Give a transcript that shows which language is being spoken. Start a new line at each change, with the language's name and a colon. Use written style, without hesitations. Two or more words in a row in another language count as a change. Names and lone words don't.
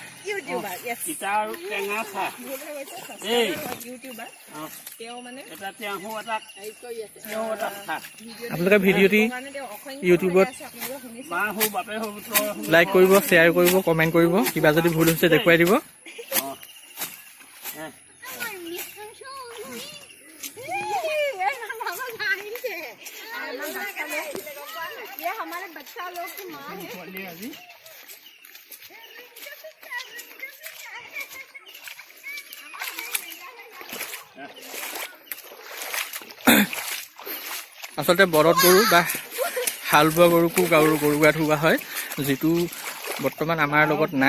Assamese: আপোনালোকে ভিডিঅ'টি ইউটিউবত লাইক কৰিব, শ্বেয়াৰ কৰিব, কমেণ্ট কৰিব। কিবা যদি ভুল হৈছে দেখুৱাই দিব।
Hindi: हमारे बच्चा लोग की माँ है।
Assamese: আচলতে বলদ গৰু বা হাল বোৱা গৰুকো গৰু গা ধুওৱা হয়, যিটো বৰ্তমান আমাৰ লগত নাই।